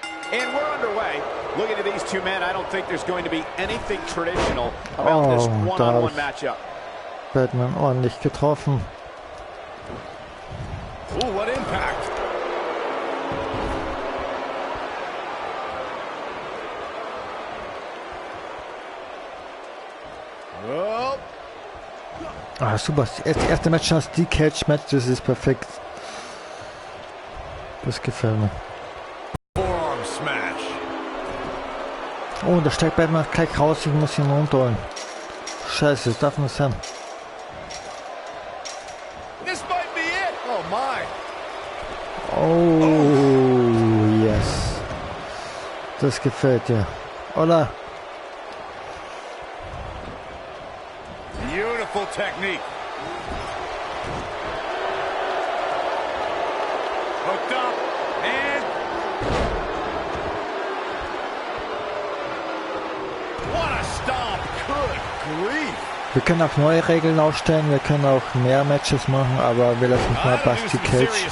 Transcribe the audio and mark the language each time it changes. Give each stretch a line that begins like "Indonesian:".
English: And we're underway. Looking at these two men, I don't think there's going to be anything traditional about this one-on-one matchup.
German: Batman ordentlich getroffen.
English: Ooh, what impact. Oh.
German: Ah, super. Das erste Match als die Cage-Match, das ist perfekt. Das gefällt mir.
English: Forearm smash.
German: Oh, da steigt Batman gleich raus, ich muss ihn runterholen. Scheiße, das darf nicht sein.
English: This might be it. Oh my. Oh, yes.
German: Das gefällt dir. Oder?
English: Beautiful technique. Hooked up and what a stomp. Good grief.
German: Wir können auch neue Regeln aufstellen, wir können auch mehr Matches machen, aber wir lassen mal Basti Cage.